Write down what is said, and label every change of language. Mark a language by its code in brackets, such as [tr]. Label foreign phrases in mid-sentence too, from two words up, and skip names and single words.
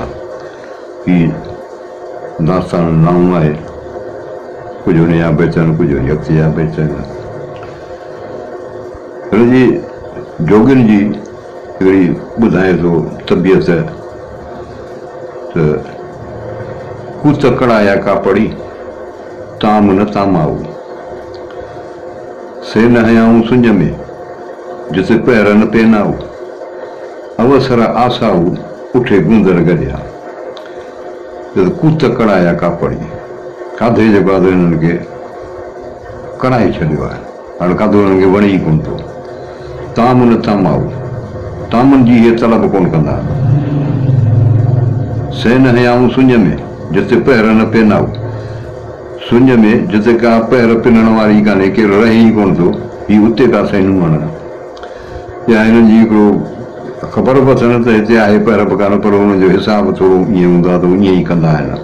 [sd] हीउ दास्तान नओं आहे, कुझु हुन जा बैत आहिनि, कुझु अॻिते जा बैत आहिनि। हिनजी जोगियुनि जी हिकिड़ी ॿुधाए थो तबियत त कूत कड़ाया का पड़ी ताम न तामाऊ, से न हयाऊं सुंज में जिते पैर न पेनाऊ, अवसर आसाऊ उठे गुंदर गलिया। कूत कड़ाया का पड़ी, खाधे जे बाद हिननि खे कड़ाए छॾियो आहे। हाणे खाधो हिननि खे वणे ई कोन थो। ताम न तामाऊ, तामनि जी इहे तलब कोन कंदा। से न हयाऊं सुंज में जिते पैर न पेनाऊ, सुंज में जिते का पैर पिनण वारी कान्हे, केरु रहे ई कोन थो। हीउ उते का सैनू वणनि या हिननि जी हिकिड़ो ख़बर बि अथनि त हिते आहे पैर पकान, पर हुनजो हिसाब थोरो ईअं हूंदो आहे त ईअं ई कंदा आहिनि।